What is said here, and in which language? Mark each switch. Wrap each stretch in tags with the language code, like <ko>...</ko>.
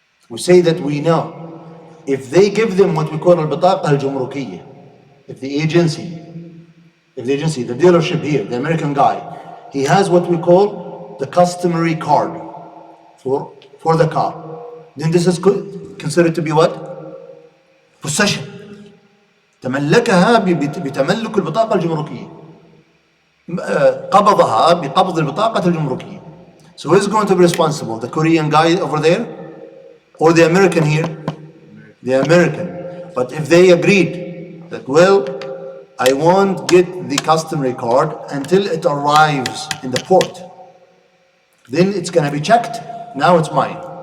<en>We say that we know. If they give them what we call البطاقة الجمركية, if the agency, the dealership here, the American guy, he has what we call the customary card for the car, then this is considered to be what? Possession.</en> <ar>تملكها بتملك البطاقة الجمركية. قبضها بقبض البطاقة الجمركية.</ar> <en>So who is going to be responsible? The Korean guy over there or the American here? The American. But if they agreed that, well, I won't get the customary card until it arrives in the port, then it's going to be checked. Now it's mine.</en>